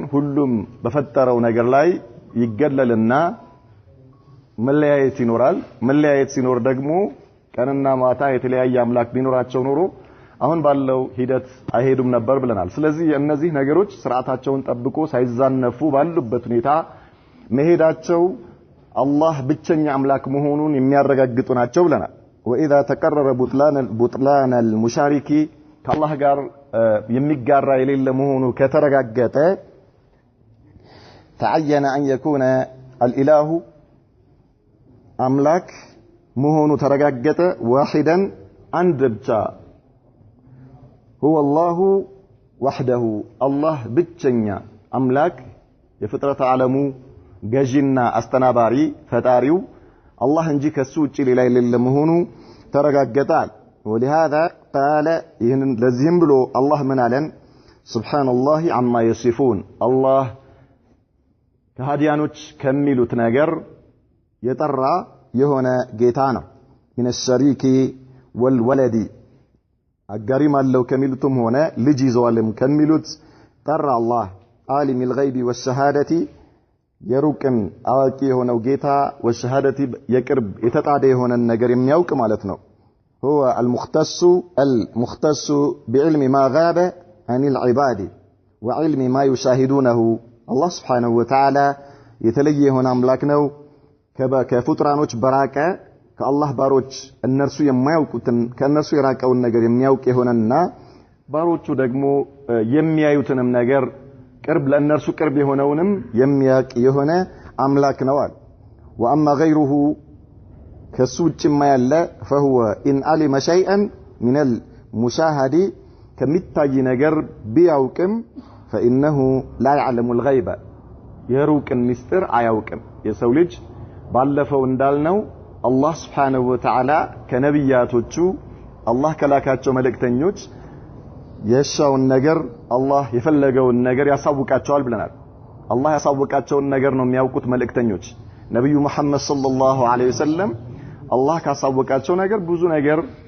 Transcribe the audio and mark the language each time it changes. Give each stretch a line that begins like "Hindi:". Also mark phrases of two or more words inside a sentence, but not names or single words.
Amharic: ሁሉም በፈጠረው ነገር ላይ ይገለልና መለያየት ይኖራል መለያየት ሲኖር ደግሞ ቀንና ማታ የተለያየ አምላክ ቢኖራቸው ኖሮ አሁን ባለው ሂደት አይሄዱም ነበር ብለናል ስለዚህ እነዚህ ነገሮች ስርዓታቸውን ጠብቆ ሳይዛነፉ ባሉበት ሁኔታ መሄዳቸው አላህ ብቸኛ አምላክ መሆኑን የሚያረጋግጡ ናቸው ብለናል
Arabic: واذا تقرر بطلان المشارك
Amharic: ከአላህ ጋር የሚጋራ የሌለ መሆኑ ከተረጋገጠ
Arabic: تعين ان يكون الاله
Amharic: አምላክ መሆኑ ተረጋገጠ
Arabic: واحدا
Amharic: አንድ ብቻ
Arabic: هو الله وحده الله
Amharic: ብቸኛ አምላክ የፍጥረት ዓለሙ ገዢና አስተናባሪ ፈጣሪው አላህ እንጂ ከሱ ውጪ ሌላ የሌለ መሆኑ ተረጋገጣል
Arabic: ولهذا قال
Amharic: ለዚህም ብሎ አላህ ምን አለን
Arabic: سبحان الله عما يصفون
Amharic: አላህ ከሃዲያኖች ከሚሉት ነገር የጠራ የሆነ ጌታ ነው
Arabic: من الشريك والولد
Amharic: አጋሪም አለው ከሚሉትም ሆነ ልጅ ይዘዋልም ከሚሉት ጠራ አላህ
Arabic: عالم الغيب والشهادة
Amharic: የሩቅን አዋቂ የሆነው ጌታ ወሸሃደቲ የቅርብ የተጣደ የሆነ ነገር የሚያውቅ ማለት ነው هو
Arabic: المختص بعلم ما غاب عن العباد وعلم ما يشاهدونه الله سبحانه وتعالى
Amharic: የተለየ የሆነ አምላክ ነው ከፍጥራኖች በራቀ ከአላህ ባሮች እነርሱ የማያውቁትን ከነርሱ የራቀውን ነገር የሚያውቅ የሆነና ባሮቹ ደግሞ የሚያዩትንም ነገር ቅርብ ለእነርሱ ቅርብ የሆነውንም የሚያውቅ የሆነ አምላክ ነው አለ
Arabic: واما غيره
Amharic: ከሱ ውጭማ ያለ
Arabic: فهو ان علم شيئا من المشاهد
Amharic: ከሚታይ ነገር ቢያውቅም
Arabic: فانه لا يعلم الغيب
Amharic: የሩቅን ምስጢር አያውቅም የሰው ልጅ ባለፈው እንዳልነው አላህ
Arabic: سبحانه وتعالى
Amharic: ከነብያቶቹ አላህ ከላካቸው መልእክተኞች የሻውን ነገር አላህ የፈለገውን ነገር ያሳውቃቸዋል ብለናል አላህ ያሳውቃቸውን ነገር ነው የሚያውቁት መልእክተኞች ነብዩ መሐመድ
Arabic: صلى الله عليه وسلم
Amharic: አላህ ካሳወቃቸው ነገር ብዙ ነገር